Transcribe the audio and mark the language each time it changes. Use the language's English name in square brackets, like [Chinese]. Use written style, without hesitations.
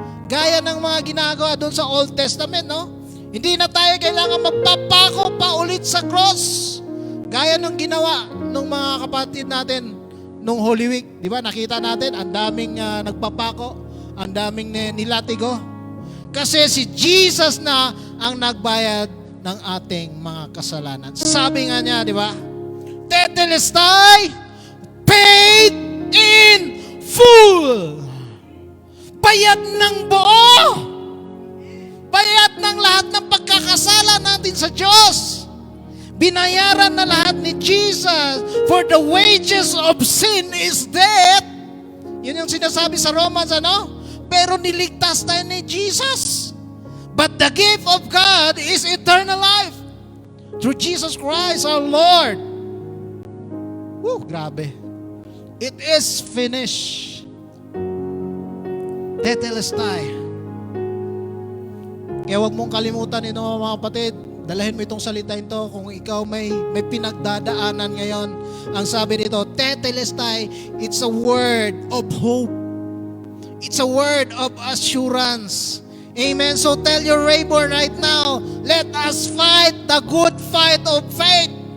[Filipino] Gaya ng mga ginagawa doon sa Old Testament, no? Hindi na tayo kailangan magpapako pa ulit sa cross. Gaya ng ginawa ng mga kapatid natin nung Holy Week. Di ba? Nakita natin, ang daming nagpapako, ang daming nilatigo. Kasi si Jesus na ang nagbayad ng ating mga kasalanan. Sabi nga niya, di ba? [English] Tetelestai, paid in full. [Filipino] Bayad ng buo. Bayad ng lahat ng pagkakasala natin sa Diyos. Binayaran na lahat ni Jesus. [English] For the wages of sin is death. [Filipino] Yun yung sinasabi sa Romans, ano? Pero niligtas tayo ni Jesus. [English] But the gift of God is eternal life. Through Jesus Christ our Lord. [Filipino] Woo, grabe. [English] It is finished. Tetelestai. [Filipino] Kaya huwag mong kalimutan ito mga kapatid. Dalahin mo itong salita ito kung ikaw may pinagdadaanan ngayon. Ang sabi nito, [English] Tetelestai, it's a word of hope. It's a word of assurance. Amen. So tell your neighbor right now, let us fight the good fight of faith.